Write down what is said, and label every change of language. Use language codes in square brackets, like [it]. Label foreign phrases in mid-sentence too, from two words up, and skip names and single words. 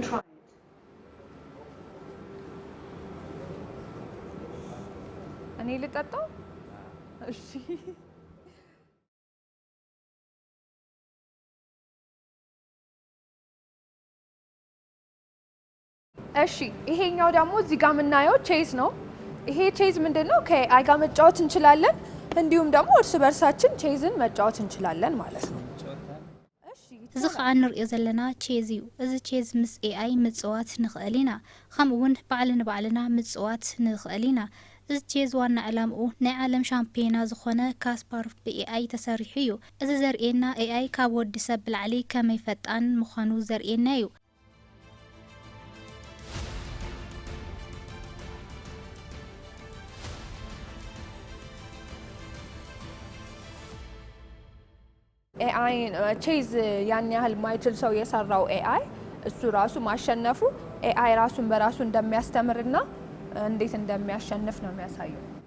[am] እኔ ልጠጣው እሺ እሺ ይሄኛው ደግሞ እዚህ ጋር የምናየው ቼዝ ነው ይሄ ቼዝ ምንድነው ከአይ ጋር መጫወት እንችላለን እንዲሁም ደግሞ እርስ በርሳችን ቼዝን መጫወት እንችላለን ማለት ነው [ti] እዚ ከዓ ንሪኦ ዘለና ቼዝ እዩ እዚ ቼዝ ምስ ኤአይ ምጽዋት ንኽእል ኢና ከምኡውን ባዕልና ምጽዋት ንኽእል ኢና እዚ ቼዝ ዋና ዕላምኡ ናይ ዓለም ሻምፒዮና ዝኾነ ካስፓሮቭ ብኤአይ ተሰሪሑ እዩ እዚ ዘርኤና ኤአይ ካብ ወዲ ሰብ ብላዕሊ ከመይ ፈጣን ምዃኑ ዘርኤና እዩ [am] ኤአይ ቼዝ ያን ያህል ማይችል ሰው የሰራው ኤአይ እሱ ራሱ ማሸነፉ ኤአይ ራሱን በራሱ እንደሚያስተምርና እንዴት እንደሚያሸንፍ ነው የሚያሳየው